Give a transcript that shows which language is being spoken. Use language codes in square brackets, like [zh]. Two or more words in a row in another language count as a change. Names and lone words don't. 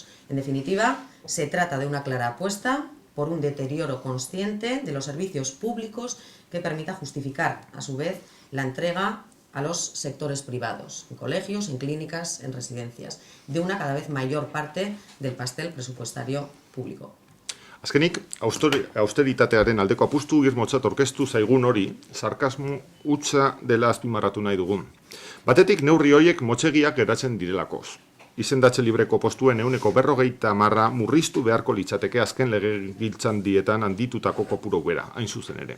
[es] En definitiva, se trata de una clara apuesta por un deterioro consciente de los servicios públicos que permita justificar, a su vez, la entrega a los sectores privados, en colegios, en clínicas, en residencias, de una cada vez mayor parte del pastel presupuestario público. [eu] Azkenik, austeritatearen aldeko apustu irmotzat orkestu zaigun hori, sarkasmo hutsa dela azpimarratu nahi dugun. Batetik neurri horiek motxegiak geratzen direlakoz. Izendatze libreko postuen 50% murriztu beharko litzateke azken legegintzaldietan handitutako kopuru bera, hain zuzen ere.